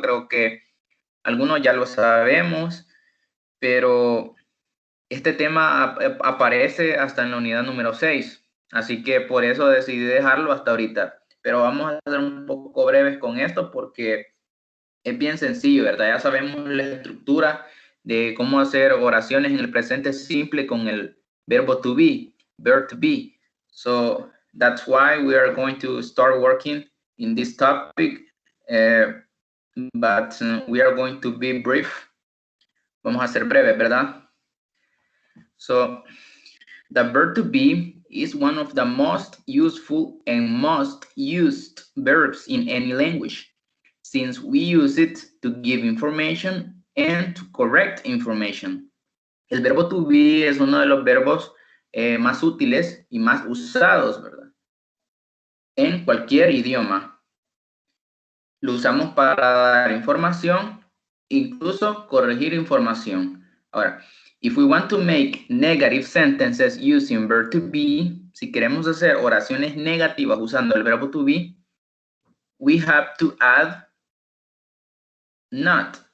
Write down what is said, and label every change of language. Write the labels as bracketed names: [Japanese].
[Spanish] Creo que algunos ya lo sabemos, pero este tema aparece hasta en la unidad número 6, así que por eso decidí dejarlo hasta ahorita. Pero vamos a ser un poco breves con esto porque es bien sencillo, ¿verdad? Ya sabemos la estructura de cómo hacer oraciones en el presente simple con el verbo to be, verb to be. [English] So that's why we are going to start working in this topic, but we are going to be brief. [Spanish] Vamos a ser breves, ¿verdad? [English] So the verb to be is one of the most useful and most used verbs in any language, since we use it to give information and to correct information. [Spanish] El verbo to be es uno de los verbos más útiles y más usados, ¿verdad? En cualquier idioma. Lo usamos para dar información, incluso corregir información. Ahora, [English] if we want to make negative sentences using verb to be, [Spanish] si queremos hacer oraciones negativas usando el verbo to be, [English] we have to add not.